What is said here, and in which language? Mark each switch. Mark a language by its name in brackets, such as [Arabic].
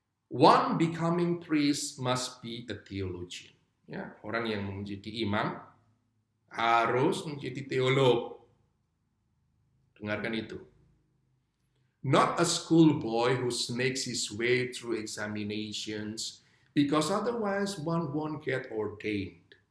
[English] One becoming priest must be a theologian. [Indonesian] Ya, orang yang menjadi imam harus menjadi teolog. Dengarkan itu. [English] Not a schoolboy who snakes his way through examinations because otherwise one won't get ordained.